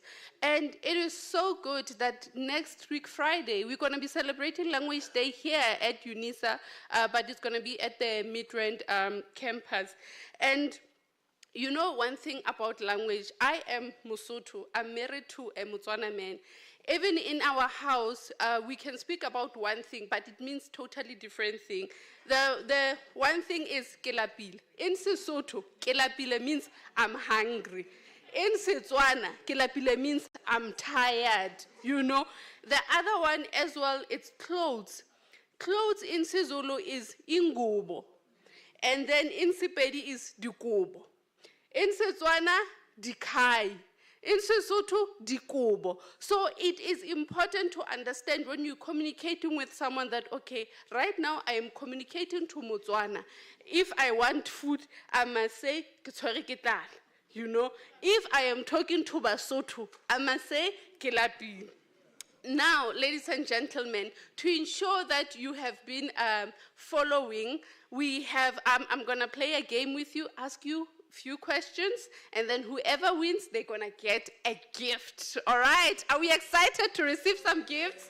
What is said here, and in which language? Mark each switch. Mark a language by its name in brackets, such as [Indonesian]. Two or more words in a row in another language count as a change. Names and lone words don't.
[English] And it is so good that next week, Friday, we're going to be celebrating Language Day here at Unisa, but it's going to be at the Midrand campus. And you know one thing about language, I am Mosotho, I'm married to a Motswana man. Even in our house, we can speak about one thing, but it means totally different thing. The one thing is [Southern Sotho] ke lapile. [English] In Sesotho, [Southern Sotho] ke lapile [English] means I'm hungry. In Setswana, [Tswana] ke lapile [English] means I'm tired, you know. The other one as well, it's clothes. Clothes in Sezulu is ingubo. And then in Sepedi is dikobo. In Setswana, dikai. In Sesotho, dikobo. So it is important to understand when you're communicating with someone that, okay, right now I am communicating to Motswana. If I want food, I must say, [Tswana] ke tshwere ke tlala. [English] You know, if I am talking to Basotho, I must say, [Southern Sotho] ke lapile. [English] Now, ladies and gentlemen, to ensure that you have been following, we have, I'm going to play a game with you, ask you few questions, and then whoever wins, they're going to get a gift. All right? Are we excited to receive some gifts?